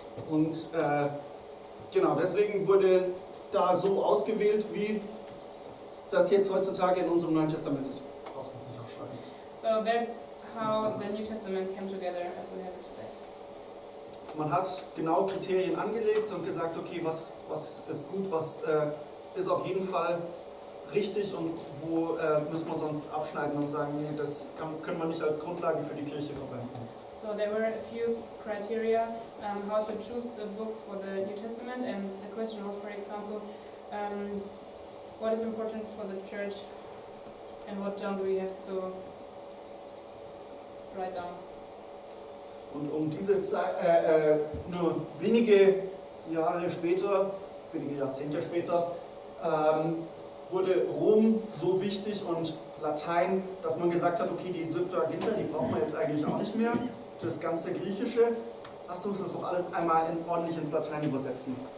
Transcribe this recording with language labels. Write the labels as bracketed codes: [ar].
[de] Und genau, deswegen wurde da so ausgewählt, wie das jetzt heutzutage in unserem Neuen Testament ist. Brauchst du nicht nachschreiben. [en] So that's how the New Testament came together as we have it today. [de] Man hat genau Kriterien angelegt und gesagt, okay, was ist gut, was ist auf jeden Fall richtig und wo müssen wir sonst abschneiden und sagen, nee, das können wir nicht als Grundlage für die Kirche verwenden. [en] So there were a few criteria how to choose the books for the New Testament, and the question was, for example, what is important for the church and what don't we have to write down. [de] Und um diese Zeit, nur wenige Jahre später, wenige Jahrzehnte später, wurde Rom so wichtig und Latein, dass man gesagt hat, okay, die Septuaginta, die brauchen wir jetzt eigentlich auch nicht mehr. Das ganze Griechische, lasst uns das doch alles einmal ordentlich ins Latein übersetzen.